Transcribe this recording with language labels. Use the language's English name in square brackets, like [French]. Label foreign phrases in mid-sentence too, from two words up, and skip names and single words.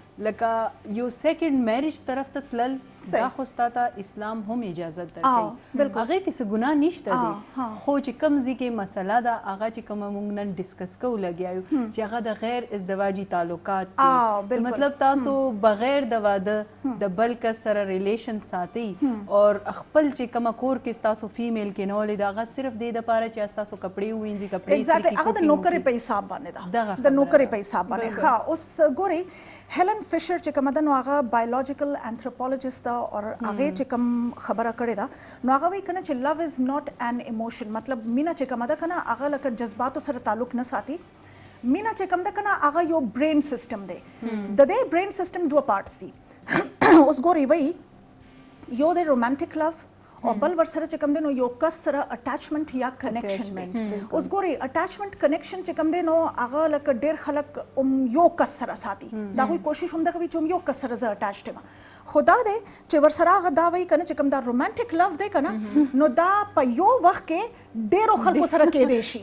[Pashto] لکه یو [English] second marriage [Pashto] طرف ته تلل دا خو ستا ته اسلام هم اجازت درکوي هغې کې څه ګناه نشته دی خو چې کوم ځای کې مسله ده هغه چې کومه موږ نن ډسکس کوو لګیا یو چې هغه د غیر ازدواجي تعلقات دي مطلب تاسو بغیر د واده د بل کس سره ریلیشن ساتئ او خپل چې کومه کور کې ستاسو فیمیل کینولې ده هغه صرف دې دپاره چې ستاسو کپړې ووینځي کپړې هغه د نوکرې په حساب باندې ده د نوکرې په حساب باندې ښه اوس ګورئ هیلن فشر چې کومه ده نو هغه [English] biological anthropologist [Pashto] ده او هغې چې کوم خبره کړې ده نو هغه وایي که نه چې [English] love is not an emotion [Pashto] مطلب مینه چې کومه ده که نه هغه لکه جذباتو سره تعلق نه ساتي مینه چې کوم ده که نه هغه یو [English] brain system [Pashto] دی د دې [English] brain system [Pashto] دوه پارټس دي اوس ګورئ وایي یو دی [English] romantic love [Pashto] او بل ورسره چې کوم دی نو یو کس سره اټیچمنټ یا کنیکشن مین اوس ګورئ [English] attachment connection [Pashto] چې کوم دی نو هغه لکه ډېر خلک یو کس سره ساتي د هغوی کوشش هم دغه وي چې یو کس سره زه اټیچډ یم خو دا دی چې ورسره هغه دا وایي که نه چې کوم دا [English] romantic love [Pashto] دی که نه نو دا په یو وخت کې ډېرو خلکو سره کېدی شي